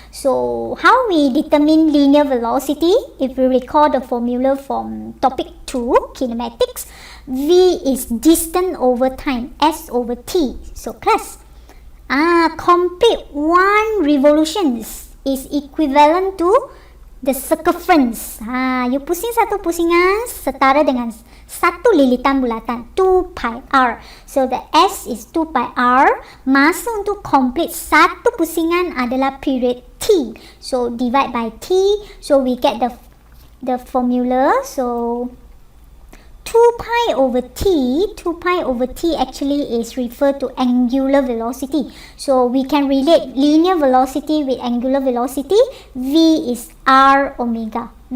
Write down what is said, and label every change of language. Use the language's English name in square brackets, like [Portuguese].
[English] So how we determine linear velocity? If we recall the formula from topic 2, kinematics, V is distance over time, S over T. So class, complete 1 revolutions is equivalent to the circumference. [Malay] You pusing satu pusingan setara dengan satu lilitan bulatan, 2 pi r. [English] So the S is 2 pi r. [Malay] Masa untuk [English] complete [Malay] satu pusingan adalah [English] period T. So divide by T. So we get the the formula. So 2 pi over t actually is referred to angular velocity. So we can relate linear velocity with angular velocity. V is r omega.